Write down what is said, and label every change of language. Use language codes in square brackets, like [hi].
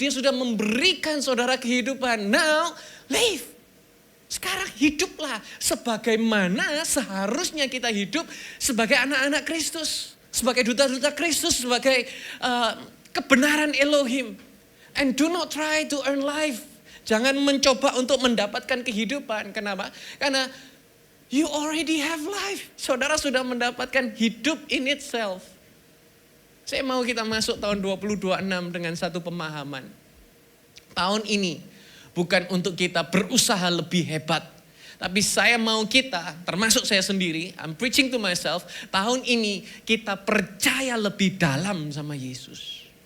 [id] Dia sudah memberikan saudara kehidupan. [en] Now, live. [id] Sekarang hiduplah sebagaimana seharusnya kita hidup sebagai anak-anak Kristus. Sebagai duta-duta Kristus, sebagai kebenaran Elohim. [en] And do not try to earn life. [id] Jangan mencoba untuk mendapatkan kehidupan. Kenapa? Karena [en] you already have life. [id] Saudara sudah mendapatkan hidup [en] in itself. [id] Saya mau kita masuk tahun 2026 dengan satu pemahaman. Tahun ini bukan untuk kita berusaha lebih hebat. Tapi saya mau kita, termasuk saya sendiri, [en] I'm preaching to myself. [id] Tahun ini kita percaya lebih dalam sama Yesus.